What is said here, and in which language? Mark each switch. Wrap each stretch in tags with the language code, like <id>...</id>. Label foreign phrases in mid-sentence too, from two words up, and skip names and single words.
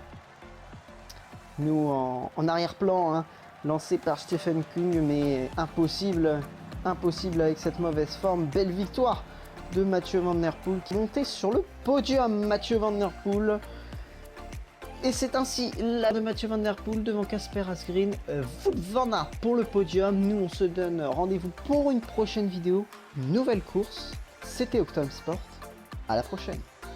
<fr>Nous en arrière-plan, lancé par Stefan Kung, mais impossible avec cette mauvaise forme. Belle victoire de Mathieu Van Der Poel qui montait sur le podium. Mathieu Van Der Poel. Et c'est ainsi la de Mathieu Van Der Poel devant Casper Asgreen, Wout van Aert pour le podium. Nous on se donne rendez-vous pour une prochaine vidéo, une nouvelle course. C'était Octom Sport, à la prochaine.</fr>